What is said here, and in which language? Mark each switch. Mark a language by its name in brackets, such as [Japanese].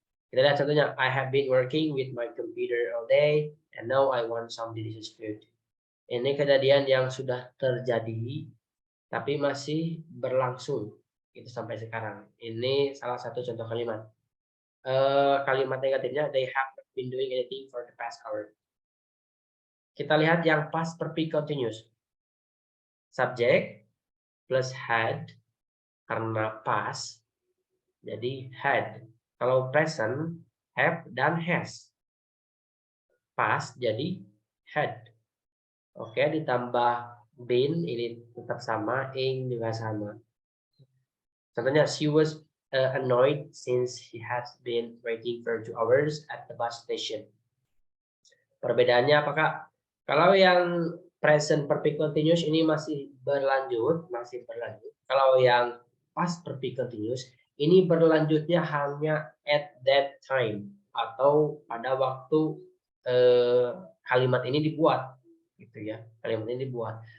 [Indonesian] Kita lihat contohnya, [English] I have been working with my computer all day and now I want some delicious food. [Indonesian] Ini kejadian yang sudah terjadi tapi masih berlangsung itu sampai sekarang. Ini salah satu contoh kalimat. Kalimat negatifnya, [English] they have been doing anything for the past hour. [Indonesian] Kita lihat yang past perfect continuous. Subjek plus had karena past jadi had. Kalau present have dan has. Past jadi had. Oke, ditambah been ini tetap sama, ing juga sama. Contohnya, [English] she was annoyed since he has been waiting for 2 hours at the bus station. [Indonesian] Perbedaannya apakah kalau yang present perfect continuous ini masih berlanjut. Kalau yang past perfect continuous ini berlanjutnya hanya at that time atau pada waktu kalimat ini dibuat, gitu ya. Kalimat ini dibuat.